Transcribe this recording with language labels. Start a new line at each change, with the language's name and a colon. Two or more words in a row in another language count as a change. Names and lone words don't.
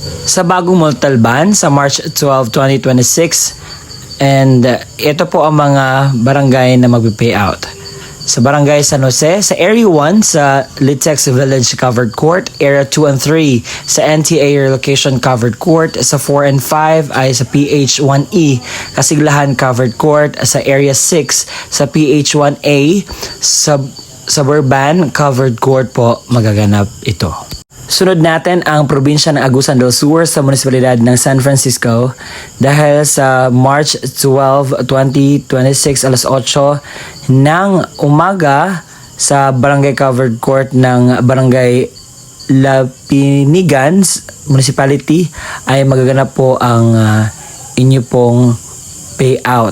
Filipino: sa bagong Montalban sa March 12, 2026. And ito po ang mga barangay na magpi-payout. Sa Barangay San Jose, sa Area 1 sa Litex Village Covered Court, Area 2 and 3 sa NTA Relocation Covered Court, sa 4 and 5 ay sa PH1E Kasiglahan Covered Court, sa Area 6 sa PH1A sa Suburban Covered Court po magaganap ito. Sunod natin ang probinsya ng Agusan del Sur sa munisipalidad ng San Francisco dahil sa March 12, 2026 alas 8 ng umaga sa Barangay Covered Court ng Barangay Lapinigan Municipality ay magaganap po ang inyo pong payout.